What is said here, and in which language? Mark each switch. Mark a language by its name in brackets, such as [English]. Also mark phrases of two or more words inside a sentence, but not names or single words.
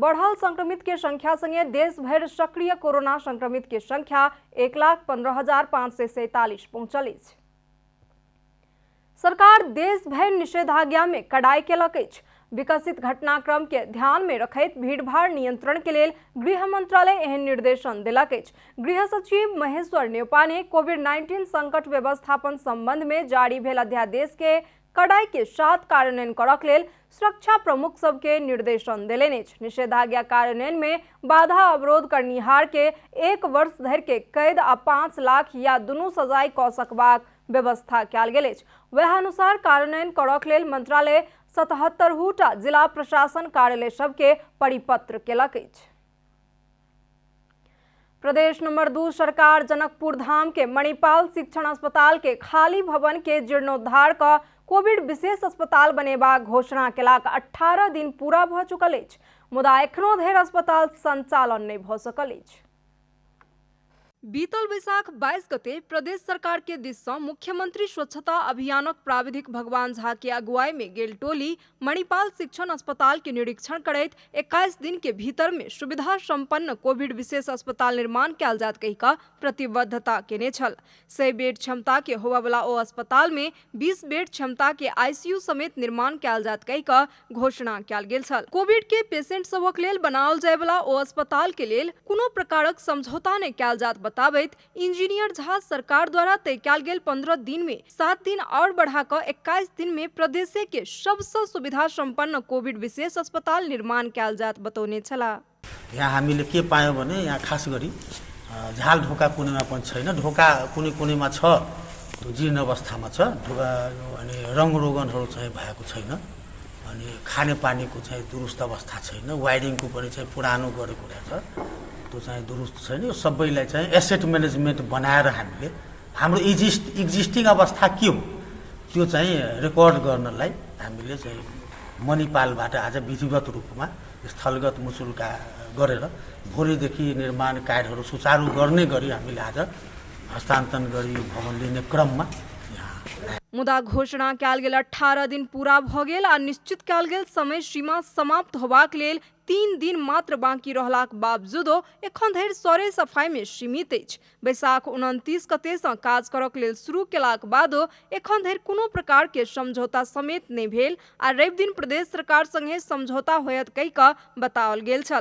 [Maithili] बढ़ल संक्रमित के संख्या संगे देश भर सक्रिय कोरोना संक्रमित के संख्या 1,15,547 पहुंचल अछि। सरकार देश भर निषेधाज्ञा में कड़ाई केलक अछि। विकसित घटनाक्रम के ध्यान में रखैत भीड़भाड़ नियंत्रण के लिए गृह मंत्रालय एहन निर्देशन दिलक अछि। गृह सचिव महेश्वर नेउपा ने कोविड-19 संकट व्यवस्थापन संबंध में जारी भेल अध्यादेश के कड़ाई के साथ कार्यान्वयन करक लेल सुरक्षा प्रमुख सबके निर्देशन देलनि अछि। निषेधाज्ञा कार्यान्वयन में बाधा अवरोध करनिहार के 1 वर्ष धरि के कैद आ 5 लाख या दुनू सजाय कऽ सकबाक व्यवस्था कयल गेल अछि। वह अनुसार कार्यान्वयन करक लेल मंत्रालय 77टा जिला प्रशासन कार्यालय सबके परिपत्र केलक अछि। प्रदेश नंबर 2 सरकार जनकपुर धाम के मणिपाल शिक्षण अस्पताल के खाली भवन के जीर्णोद्धार का कोविड विशेष अस्पताल बनेबाक घोषणा केलाक 18 दिन पूरा भ चुकल अछि, मुदा एखनो धरि अस्पताल संचालन नहि भ सकल अछि। बीतल बैसाख 22 गते प्रदेश सरकार के दिस सँ मुख्यमंत्री स्वच्छता अभियानक प्राविधिक भगवान झा के अगुवाई में गेल टोली मणिपाल शिक्षण अस्पताल के निरीक्षण करैत 21 दिन के भीतर में सुविधा संपन्न कोविड विशेष अस्पताल निर्माण कयल जात कहि कऽ प्रतिबद्धता केने छल। 100 बेड क्षमता के होबय वाला ओ अस्पताल में 20 बेड क्षमता के आईसीयू समेत निर्माण कयल जात कहि कऽ घोषणा कयल गेल छल। कोविड के पेशेंट सभक लेल बनाओल जाय वाला ओ अस्पताल के लेल कोनो प्रकारक समझौता नहि कयल जात बताबैत इंजीनियर झा सरकार द्वारा तय कयल गेल 15 दिन में 7 दिन और बढ़ा कर 21 दिन में प्रदेश के सबसे सुविधा संपन्न कोविड विशेष अस्पताल निर्माण कयल जात बतौने छला। [Nepali] यहाँ हामीले के पायौं भने यहाँ खास गरी झाल ढोका कुनैमा पनि छैन, ढोका कुनै कुनैमा छ त्यो जीर्ण अवस्थामा छ, ढोका अनि रङरोगनहरू चाहिँ भएको छैन, अनि खानेपानीको चाहिँ दुरुस्त अवस्था छैन, वायरिङको पनि चाहिँ पुरानो गरेको रहेछ त्यो चाहिँ दुरुस्त छैन। यो सबैलाई चाहिँ [English] asset management [Nepali] बनाएर हामीले हाम्रो एक्जिस्टिङ अवस्था के हो त्यो चाहिँ रेकर्ड गर्नलाई हामीले चाहिँ मणिपालबाट आज विधिवत रूपमा स्थलगत मुचुल्का गरेर भोलिदेखि निर्माण कार्यहरू सुचारू गर्ने गरी हामीले आज हस्तान्तरण गरी भवन लिने क्रममा [Maithili] मुदा घोषणा कयल गेल 18 दिन पूरा भ गेल आ निश्चित कयल गेल समय सीमा समाप्त होबाक लेल 3 दिन मात्र बाँकी रहलाक बावजूदो एखन धरि सरे सफाई में सीमित अछि। बैसाख 29 गते सँ काज करक लेल शुरू केलाक बादो एखन धरि कोनो प्रकार के समझौता समेत नहि भेल आ रवि दिन प्रदेश सरकार संगे समझौता होयत कहि कऽ बताओल गेल छल।